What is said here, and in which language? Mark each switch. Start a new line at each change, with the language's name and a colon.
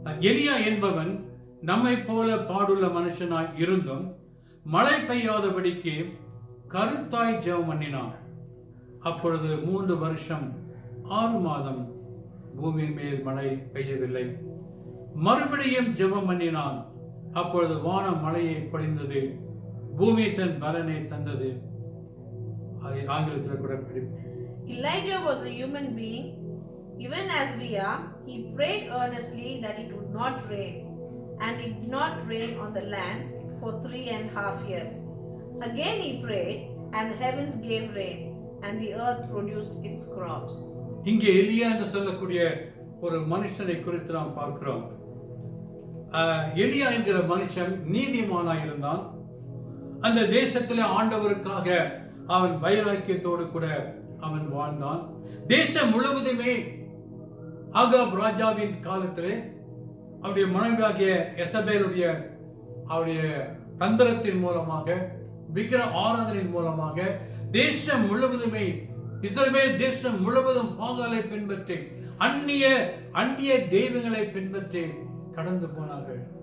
Tamil: எலியா என்பவன் நம்மை போல பாடுள்ள மனுஷனாய் இருந்தும் மழை பெய்யாதபடிக்கு கருத்தாய் ஜெபம் பண்ணினான். அப்பொழுது 3 வருஷம் 6 மாதம் பூமியின் மேல் மழை பெய்யவில்லை. மறுபடியும் ஜெபம் பண்ணினான். அப்பொழுது வானம் மழையை பொழிந்தது, பூமி தன் பலனை தந்தது. அதை ஆங்கிலத்தில் கூட படிப்போம்.
English: Elijah was a human being, even as we are. He prayed earnestly that it would not rain, and it did not rain on the land for 3.5 years. Again he prayed, and the heavens gave rain, and the earth produced its crops.
Tamil: இங்கே எலியா என்று சொல்லக்கூடிய ஒரு மனுஷனை குறித்து நாம் பார்க்கிறோம். எலியா என்கிற மனுஷன் நீதிமானாய் இருந்தான். அந்த தேசத்திலே ஆண்டவருக்காக அவன் வைராக்கியத்தோடு கூட அவன் வாழ்ந்தான். தேசம் முழுவதுமே ஆகாப் ராஜாவின் காலத்திலே அவருடைய மனைவியாகிய எசபேலுடைய அவருடைய தந்திரத்தின் மூலமாக, விக்கிர ஆராதனையின் மூலமாக தேசம் முழுவதுமே, இஸ்ரவேல் தேசம் முழுவதும் பாகாலை பின்பற்றி அந்நிய தெய்வங்களை பின்பற்றி கடந்து போனார்கள்.